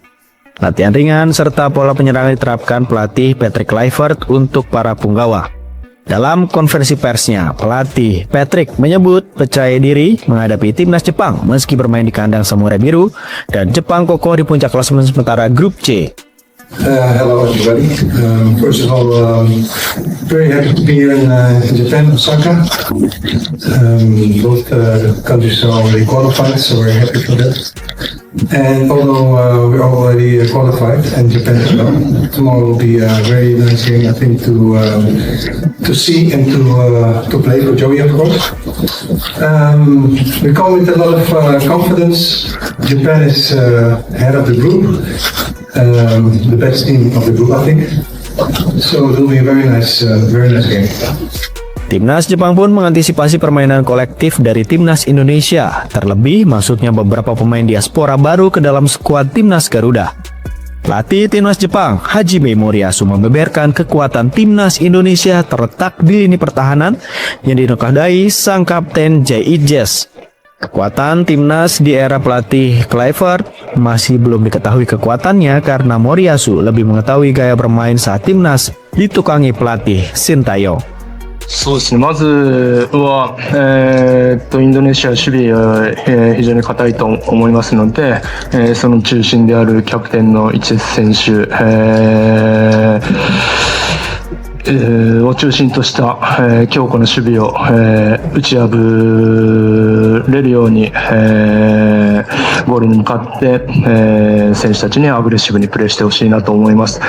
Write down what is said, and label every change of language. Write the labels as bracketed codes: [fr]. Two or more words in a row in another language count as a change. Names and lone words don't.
[id] Latihan ringan serta pola penyerangan diterapkan pelatih Patrick Kluivert untuk para punggawa. Dalam konferensi persnya, pelatih Patrick menyebut percaya diri menghadapi timnas Jepang meski bermain di kandang Samurai Biru dan Jepang kokoh di puncak klasemen sementara grup C. [en] Hello everybody. First of all, very happy to be here in Japan, Osaka. Both countries are already qualified, so we're happy for that. And although we're already qualified and Japan as well, tomorrow will be a very nice game, I think, to see and to play for Joey, of course. We come with a lot of confidence. Japan is head of the group. The best team of the group, I think. So it will be a very nice game. [id] Timnas Jepang pun mengantisipasi permainan kolektif dari Timnas Indonesia. Terlebih, masuknya beberapa pemain diaspora baru ke dalam skuad Timnas Garuda. Pelatih Timnas Jepang, Hajime Moriyasu, membeberkan kekuatan Timnas Indonesia terletak di lini pertahanan yang dinokadai sang kapten Jay Ijes. Kekuatan timnas di era pelatih Kluivert masih belum diketahui kekuatannya karena Moriyasu lebih mengetahui gaya bermain saat timnas ditukangi pelatih Sintayong. [ja] そうですね、まずは、インドネシア守備が、非常に堅いと思いますので、その中心であるキャプテンの一節選手、を中心とした、強固な守備を、打ち破れるように、ゴールに向かって、選手たちにアグレッシブにプレーしてほしいなと思います。